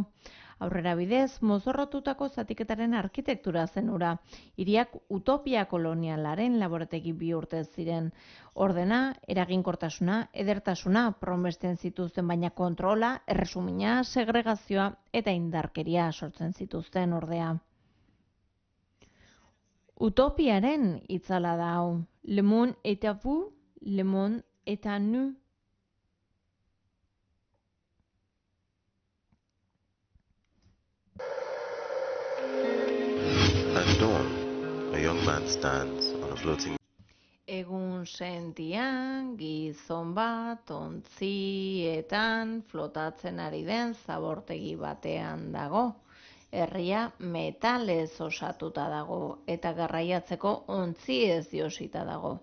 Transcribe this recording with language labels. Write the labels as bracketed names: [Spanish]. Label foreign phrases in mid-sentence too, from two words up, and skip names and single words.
[Basque] Aurrera bidez, mozorrotutako zatiketaren arkitektura zen hura, hiriak utopia kolonialaren laborategi bihurtu ziren. Ordena, eraginkortasuna, edertasuna promesten zituzten, baina kontrola, erresumina, segregazioa eta indarkeria sortzen zituzten ordea. Utopiaren itzala da hau. [French] Le monde est à vous, le monde est à nous. [English] At dawn, a young man stands on a floating. [Basque] Egun sentian, gizon bat, ontzietan, flotatzen ari den zabortegi batean dago. Herria metalez osatuta dago eta garraiatzeko ontziez josita dago.